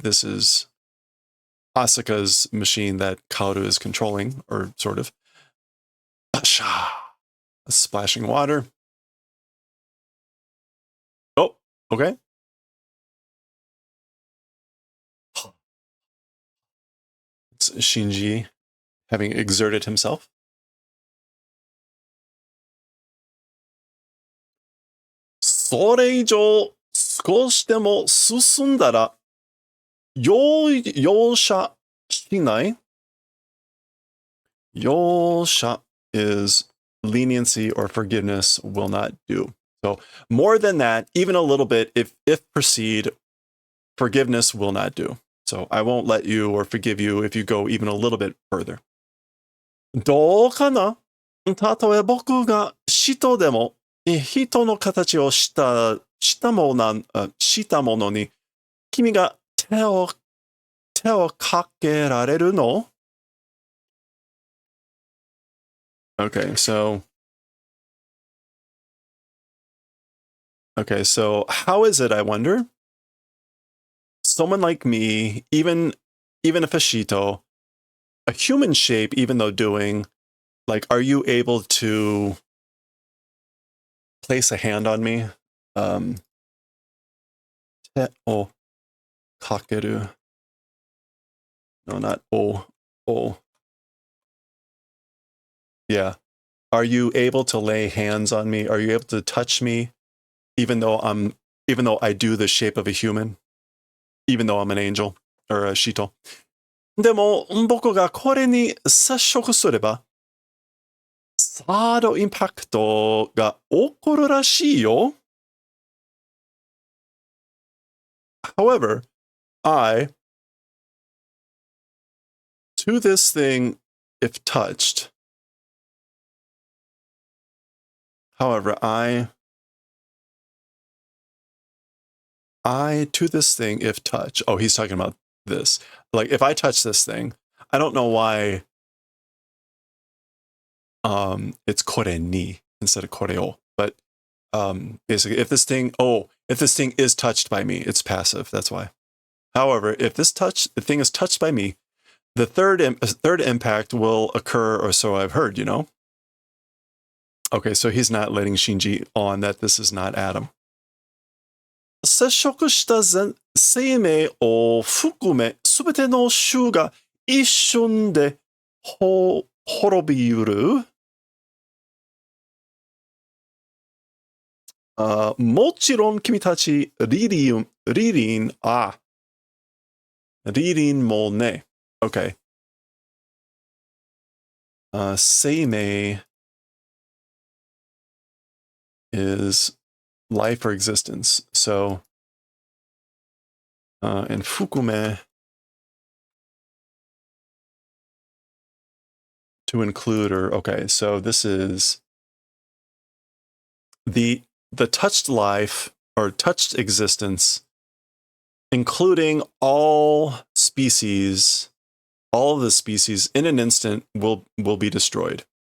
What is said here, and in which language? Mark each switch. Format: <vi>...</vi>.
<en>This is Asuka's machine that Kaoru is controlling, or sort of. Basha! Splashing water. Oh, okay. It's Shinji having exerted himself.</en> <ja>So れ以上少しでも進んだら容赦しない。</ja> <en>容赦 is leniency or forgiveness will not do. So more than that, even a little bit, if proceed, forgiveness will not do. So I won't let you or forgive you if you go even a little bit further.</en> <ja>どうかな? たとえ僕が使徒でも人の形をしたものに君が手手をかけられるの?</ja> <en>Okay, so how is it, I wonder? Someone like me, even if a Shito, a human shape, even though doing, like, are you able to place a hand on me?</en> <ja>Te o kakeru.</ja> <en>No, not o. O. Yeah. Are you able to lay hands on me? Are you able to touch me, even though I do the shape of a human? Even though I'm an angel or a Shito?</en> <ja>でも、僕がこれに接触すれば、サードインパクトが起こるらしいよ。</ja> <en>However, I, to this thing, if touched, however, I to this thing, if touch, oh, he's talking about this. Like, if I touch this thing, I don't know why it's kore ni instead of koreo, but basically, if this thing is touched by me, it's passive, that's why. However, if the thing is touched by me, the third impact will occur, or so I've heard, you know? Okay, so he's not letting Shinji on that this is not Adam.</en> <ja>接触した生命を含め、すべての種が一瞬で滅びうる。もちろん君たちリリンもね。</ja> <en>Okay. 生命 is life or existence. So, and fukume to include, or okay, so this is the touched life or touched existence, including all species, all of the species in an instant will be destroyed.</en>